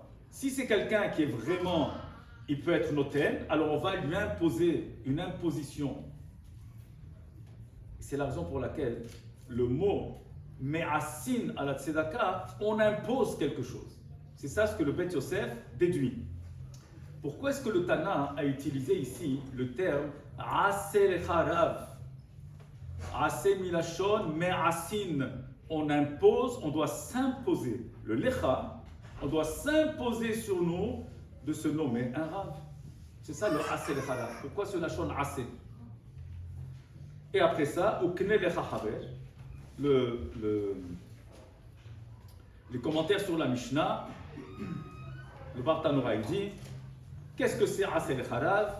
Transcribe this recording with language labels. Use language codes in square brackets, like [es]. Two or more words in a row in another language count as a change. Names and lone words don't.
[fr] Si c'est quelqu'un qui est vraiment, il peut être noten, alors on va lui imposer une imposition. C'est la raison pour laquelle le mot me'asin à la tzedaka, on impose quelque chose. C'est ça ce que le Beth Yosef déduit. Pourquoi est-ce que le Tana a utilisé ici le terme [he] עשה לך רב? עשה מלשון מעשין. [fr] On impose, on doit s'imposer. Le lecha, on doit s'imposer sur nous de se nommer un rav. C'est ça le [he] עשה לך רב. [fr] Pourquoi ce [he] לשון עשה? [fr] Et après ça, au [he] קנה לך חבר, [fr] les commentaires sur la Mishnah, le Bartanora il dit, qu'est-ce que c'est [he] עשה לך רב?